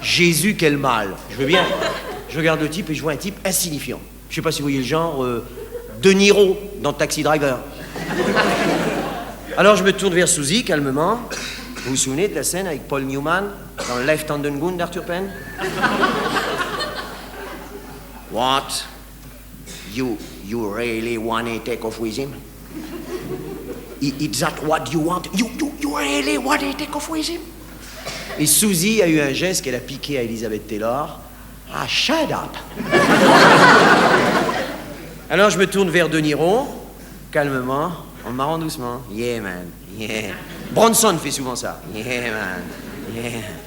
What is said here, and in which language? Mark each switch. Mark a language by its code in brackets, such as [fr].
[fr] Jésus, quel mal. Je veux bien. Je regarde le type et je vois un type insignifiant. Je sais pas si vous voyez le genre De Niro dans Taxi Driver. Alors je me tourne vers Suzy calmement. Vous vous souvenez de la scène avec Paul Newman dans Left Hand and Gun d'Arthur Penn? [en] What? You really wanna take off with him? Is that what you want? You really wanna take off with him? [fr] Et Suzy a eu un geste qu'elle a piqué à Elizabeth Taylor. [en] Ah, shut up! [fr] Alors je me tourne vers De Niro, calmement, en me marrant doucement. [en] Yeah, man, yeah. [fr] Bronson fait souvent ça. [en] Yeah, man, yeah.